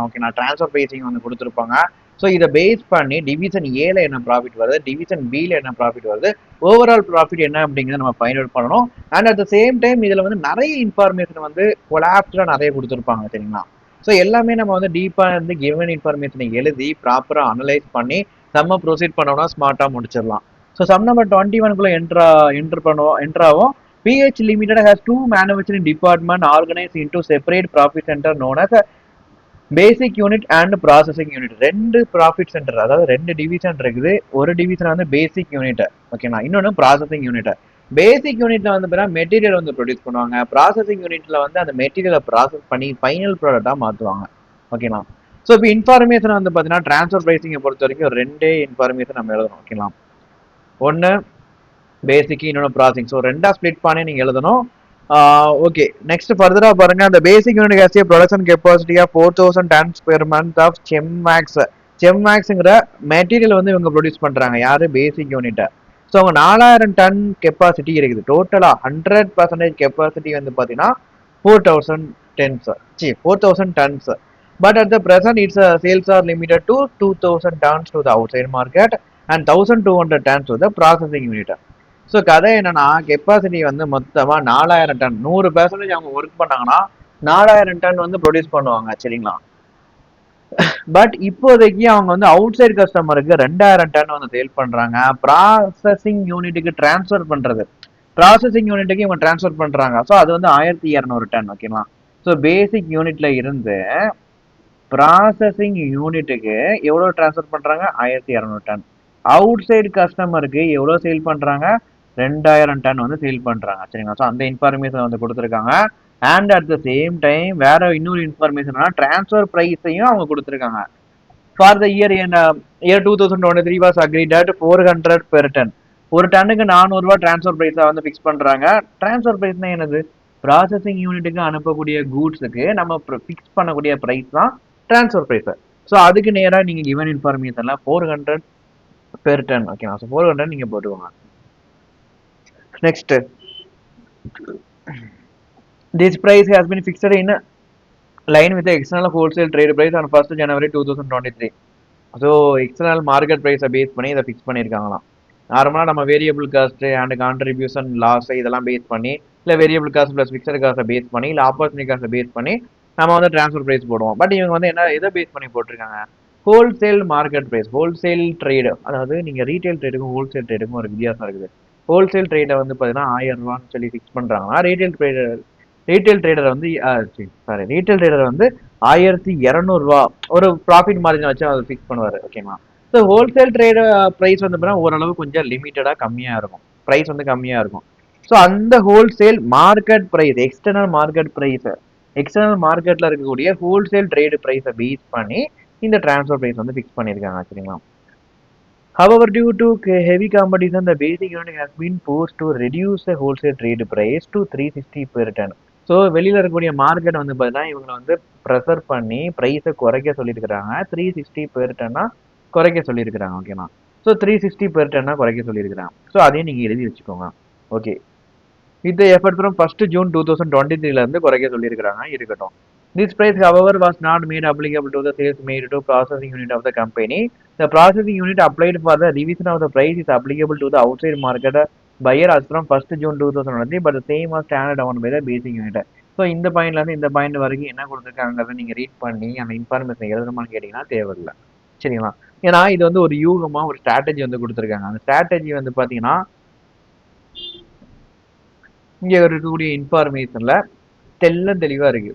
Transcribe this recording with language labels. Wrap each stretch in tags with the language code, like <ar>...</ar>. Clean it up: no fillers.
<ta>Okay, நான் transfer pricing வந்து கொடுத்துருப்பாங்க. ஸோ இதை பேஸ் பண்ணி டிவிஷன் ஏல என்ன ப்ராஃபிட் வருது, டிவிஷன் பில என்ன ப்ராஃபிட் வருது, ஓவரால் ப்ராஃபிட் என்ன அப்படிங்கிறத நம்ம ஃபைண்ட் அவுட் பண்ணணும்.</ta> <en>and at the same time</en> <ta>இதுல வந்து நிறைய இன்ஃபர்மேஷன் வந்து கொலாப்ஸ்டா நிறைய கொடுத்துருப்பாங்க. சரிங்களா? ஸோ எல்லாமே நம்ம வந்து டீப்பா இருந்து கிவன் இன்ஃபர்மேஷனை எழுதி ப்ராப்பரா அனலைஸ் பண்ணி நம்ம ப்ரொசீட் பண்ணோம்னா ஸ்மார்ட்டா முடிச்சிடலாம். So sum number 21 என்ட்ராவும்.</ta> <en>PH Limited has two manufacturing departments organized into separate profit center known as a basic unit and processing unit.</en> <ta>2 profit centre, அதாவது 2 டிவிஷன் இருக்குது. ஒரு டிவிஷன் வந்து பேசிக் யூனிட், ஓகேங்களா, இன்னொன்று ப்ராசஸிங் யூனிட். பேசிக் யூனிட்ல வந்து பார்த்தீங்கன்னா மெட்டீரியல் வந்து ப்ரொடியூஸ் பண்ணுவாங்க. ப்ராசஸிங் யூனிட்ல வந்து அந்த மெட்டீரியலை ப்ராசஸ் பண்ணி ஃபைனல் ப்ராடக்டா மாற்றுவாங்க. ஓகேங்களா? ஸோ இப்போ இன்ஃபர்மேஷன் வந்து பார்த்தீங்கன்னா ட்ரான்ஸ்ஃபர் பிரைசிங்கை பொறுத்த வரைக்கும் 2 இன்ஃபர்மேஷன் நம்ம எழுதணும். ஓகேங்களா? ஒன்று பேசிக், இன்னொன்று ப்ராசஸிங். ஸோ 2ஆ ஸ்ப்ளிட் பண்ணி நீங்கள் எழுதணும். ஓகே, நெக்ஸ்ட் ஃபர்தரா பாருங்க. அந்த</ta> <en>Basic unit has a production capacity of 4000 tons per month of செம்மாக்ஸ்.</en> <ta>செம்மாக்ஸ்ங்கிற material வந்து இவங்க ப்ரொடியூஸ் பண்றாங்க. யாரு? பேசிக் யூனிட். ஸோ அவங்க 4000 டன் கெப்பாசிட்டி இருக்குது. டோட்டலா 100% கெப்பாசிட்டி வந்து பார்த்தீங்கன்னா 4000 tons.</ta> <en>4000 tons. But at the present, its sales are limited to 2000 tons to the outside market and 1200 tons to the processing unit.</en> <ta>So கதை என்னன்னா, கெப்பாசிட்டி வந்து மொத்தமா 4000 டன். 100% அவங்க ஒர்க் பண்ணாங்கன்னா 4000 டன் வந்து ப்ரொடியூஸ் பண்ணுவாங்க. சரிங்களா? பட் இப்போதைக்கு அவங்க வந்து அவுட் சைட் கஸ்டமருக்கு 2000 டன் வந்து சேல் பண்றாங்க. ப்ராசஸிங் யூனிட்டுக்கு டிரான்ஸ்ஃபர் பண்றது, ப்ராசஸிங் யூனிட்டுக்கு இவங்க டிரான்ஸ்ஃபர் பண்றாங்க. ஸோ அது வந்து 1200 டன். ஓகேங்களா? ஸோ பேசிக் யூனிட்ல இருந்து ப்ராசஸிங் யூனிட்டுக்கு எவ்வளவு டிரான்ஸ்ஃபர் பண்றாங்க? 1200 டன். அவுட் சைடு கஸ்டமருக்கு எவ்வளவு சேல் பண்றாங்க? 2000 டன் வந்து சேல் பண்றாங்க. சரிங்களா? ஸோ அந்த இன்ஃபர்மேஷன் வந்து கொடுத்துருக்காங்க.</ta> <en>and at the same time</en> <ta>வேற இன்னொரு இன்ஃபர்மேஷன், டிரான்ஸ்ஃபர் பிரைஸையும் அவங்க கொடுத்துருக்காங்க.</ta> <en>For the year 2023 was agreed at 400 per ton.</en> <ta>ஒரு டன்னுக்கு 400 ரூபாய் டிரான்ஸ்ஃபர் பிரைஸா வந்து ஃபிக்ஸ் பண்றாங்க. டிரான்ஸ்ஃபர் பிரைஸ்னா என்னது? ப்ராசஸிங் யூனிட்டுக்கு அனுப்பக்கூடிய கூட்ஸுக்கு நம்ம ஃபிக்ஸ் பண்ணக்கூடிய பிரைஸ் தான் டிரான்ஸ்ஃபர் பிரைஸ். ஸோ அதுக்கு நேராக நீங்க கிவன் இன்ஃபர்மேஷன்ல 400 பெர் டன். ஓகேவா? ஸோ 400 நீங்க போட்டுக்கோங்க.</ta> <en>Next, this price has been fixed in line with the external wholesale trade price on 1st January 2023.</en> <ta>So external market ப்ரைஸை பேஸ் பண்ணி இதை ஃபிக்ஸ் பண்ணியிருக்காங்களாம். நார்மலாக நம்ம variable cost and contribution loss இதெல்லாம் base பண்ணி, இல்லை வேரியபிள் காஸ்ட் ப்ளஸ் ஃபிக்ஸட் காஸ்ட்டை base பண்ணி, இல்லை ஆப்பர்ச்சுனிட்டி காஸ்ட்டை பேஸ் பண்ணி நம்ம வந்து ட்ரான்ஸ்ஃபர் ப்ரைஸ் போடுவோம். பட் இவங்க வந்து என்ன எதை பேஸ் பண்ணி போட்டிருக்காங்க? Wholesale market price, wholesale trade. அதாவது நீங்கள் ரீட்டைல் ட்ரேடுக்கும் ஹோல்சேல் ட்ரேடுக்கும் ஒரு வித்தியாசம் இருக்குது. ஹோல்சேல் ட்ரேடை வந்து பார்த்தீங்கன்னா 1000 ரூபான்னு சொல்லி ஃபிக்ஸ் பண்ணுறாங்கன்னா, ரீட்டைல் ட்ரேடர் வந்து ரீட்டைல் ட்ரேடர் வந்து 1200 ரூபா ஒரு ப்ராஃபிட் மார்ஜின் வச்சு அதை ஃபிக்ஸ் பண்ணுவார். ஓகேங்களா? ஸோ ஹோல்சேல் ட்ரேட் ப்ரைஸ் வந்து பார்த்தீங்கன்னா ஓரளவு கொஞ்சம் லிமிட்டடாக கம்மியாக இருக்கும், ப்ரைஸ் வந்து கம்மியாக இருக்கும். ஸோ அந்த wholesale market price, external market price, external மார்க்கெட்டில் இருக்கக்கூடிய ஹோல்சேல் ட்ரேடு ப்ரைஸை பேஸ் பண்ணி இந்த டிரான்ஸ்ஃபர் ப்ரைஸ் வந்து ஃபிக்ஸ் பண்ணியிருக்காங்க. சரிங்களா?</ta> <en>However, due to heavy competition, the basic unit has been forced to reduce the wholesale trade price to 360 per ton.</en> <ta>So வெளியில் இருக்கக்கூடிய மார்க்கெட் வந்து பார்த்தீங்கன்னா இவங்களை வந்து ப்ரெஷர் பண்ணி ப்ரைஸை குறைக்க சொல்லியிருக்கிறாங்க. 360 பெர் டன்னா குறைக்க சொல்லியிருக்கிறாங்க. ஓகேண்ணா? ஸோ 360 பெர் டன்னா குறைக்க சொல்லியிருக்கிறாங்க. ஸோ அதையும் நீங்கள் எழுதி வச்சுக்கோங்க. ஓகே, இந்த எஃபர்ட் ஃப்ரம் 1st June 2023 குறைக்க சொல்லியிருக்கிறாங்க. இருக்கட்டும்.</ta> <en>This price, however, was not made applicable to the sales made to processing unit of the company. The processing unit applied for the revision of the price is applicable to the outside market buyer as from 1st June 2023, but the same was standard down by the basic unit.</en> <ta>So இந்த பாயிண்ட்லேருந்து இந்த point வரைக்கும் என்ன கொடுத்துருக்காங்கிறத நீங்கள் read பண்ணி அந்த information எழுதணுமான்னு கேட்டிங்கன்னா தேவையில்லை. சரிங்களா? ஏன்னா இது வந்து ஒரு யூகமாக ஒரு ஸ்ட்ராட்டஜி வந்து கொடுத்துருக்காங்க. அந்த ஸ்ட்ராட்டஜி வந்து பார்த்தீங்கன்னா இங்கே இருக்கக்கூடிய இன்ஃபர்மேஷன்ல தெளிவா இருக்கு.</ta>